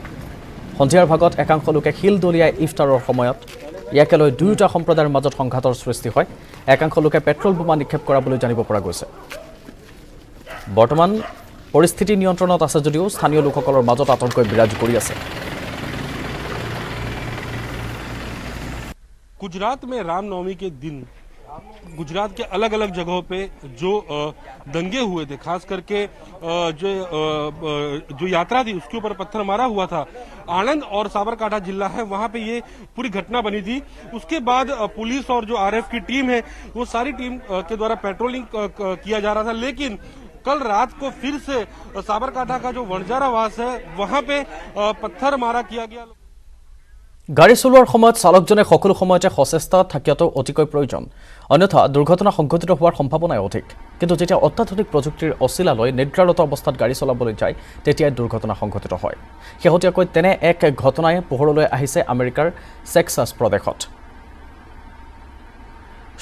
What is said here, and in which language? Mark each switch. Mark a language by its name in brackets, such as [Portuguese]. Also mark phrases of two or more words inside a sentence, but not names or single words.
[Assamese] সন্ধিয়াৰ ভাগত একাংশ লোকে শিল দলিয়াই ইফতাৰৰ সময়ত ইয়াকে লৈ দুয়োটা সম্প্ৰদায়ৰ মাজত সংঘাতৰ সৃষ্টি হয়। একাংশ লোকে পেট্ৰল বোমা নিক্ষেপ কৰা বুলি জানিব পৰা গৈছে। বৰ্তমান পৰিস্থিতি নিয়ন্ত্ৰণত আছে যদিও স্থানীয় লোকসকলৰ মাজত আতংকই বিৰাজ কৰি আছে। [Hindi] गुजरात में रामनवमी के दिन गुजरात के अलग अलग जगहों पे जो दंगे हुए थे, खास करके जो यात्रा थी उसके ऊपर पत्थर मारा हुआ था। आनंद और साबरकांठा जिला है, वहां पे ये पूरी घटना बनी थी। उसके बाद पुलिस और जो आरएफ की टीम है वो सारी टीम के द्वारा पेट्रोलिंग किया जा रहा था। लेकिन कल रात को फिर से साबरकांठा का जो वणजारा वास है वहां पे पत्थर मारा किया गया। [Assamese] গাড়ী চলোৱাৰ সময়ত চালকজনে সকলো সময়তে সচেষ্ট থকাটো অতিকৈ প্ৰয়োজন, অন্যথা দুৰ্ঘটনা সংঘটিত হোৱাৰ সম্ভাৱনাই অধিক। কিন্তু যেতিয়া অত্যাধুনিক প্ৰযুক্তিৰ অচিলালৈ নিদ্ৰাৰত অৱস্থাত গাড়ী চলাবলৈ যায় তেতিয়াই দুৰ্ঘটনা সংঘটিত হয়। শেহতীয়াকৈ তেনে এক ঘটনাই পোহৰলৈ আহিছে আমেৰিকাৰ টেক্সাছ প্ৰদেশত।